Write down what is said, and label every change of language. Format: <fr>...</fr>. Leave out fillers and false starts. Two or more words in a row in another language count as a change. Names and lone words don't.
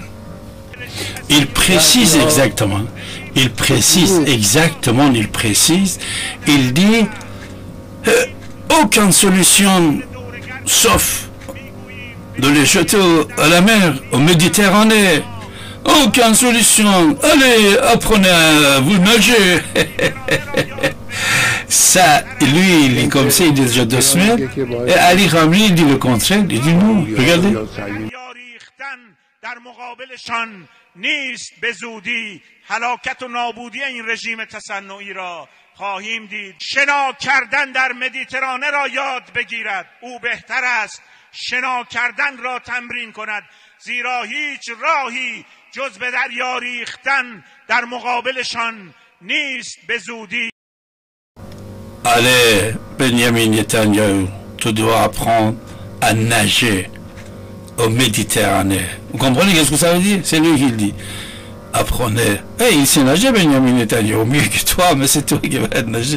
<fr>Il précise exactement, il dit aucune solution sauf de les jeter à la mer, au Méditerranée. Aucune solution. Allez, apprenez à vous nager. Ça, lui, il est comme ça, il dit déjà 2 semaines. Et Ali Khameni, il dit le contraire. Il dit non, regardez.</fr> <fa>در مقابلشان نیست به زودی هلاکت و نابودی این رژیم تصنعی را خواهیم دید. شنا کردن در مدیترانه را یاد بگیرد. او بهتر است شنا کردن را تمرین کند، زیرا هیچ راهی جز به دریا ریختن در مقابلشان نیست به زودی.</fa> <fr>Allez, Benjamin Netanyahu, tu dois apprendre à nager au Méditerranée. Vous comprenez qu'est-ce que ça veut dire? C'est lui qui le dit. Apprenez. Il sait nager, Benjamin Netanyahu, mieux que toi, mais c'est toi qui vas nager.</fr>